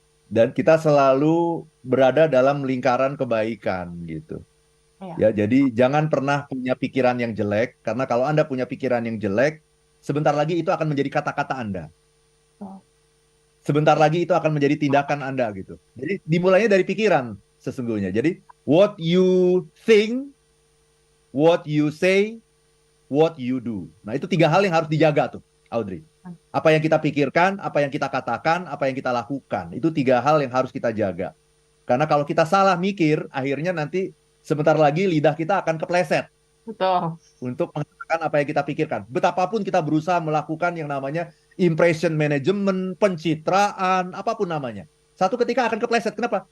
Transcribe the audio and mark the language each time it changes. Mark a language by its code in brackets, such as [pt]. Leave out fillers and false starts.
[id] Dan kita selalu berada dalam lingkaran kebaikan gitu. Iya. Ya, jadi jangan pernah punya pikiran yang jelek, karena kalau Anda punya pikiran yang jelek, sebentar lagi itu akan menjadi kata-kata Anda. Oh. Sebentar lagi itu akan menjadi tindakan Anda gitu. Jadi dimulainya dari pikiran sesungguhnya. [en] Jadi what you think, what you say, what you do. [id] Nah, itu 3 hal yang harus dijaga tuh, Audrey. Apa yang kita pikirkan, apa yang kita katakan, apa yang kita lakukan. Itu 3 hal yang harus kita jaga. Karena kalau kita salah mikir, akhirnya nanti sebentar lagi lidah kita akan kepleset Betul. untuk mengatakan apa yang kita pikirkan. Betapapun kita berusaha melakukan yang namanya impression management, pencitraan, apapun namanya. Satu ketika akan kepleset. Kenapa?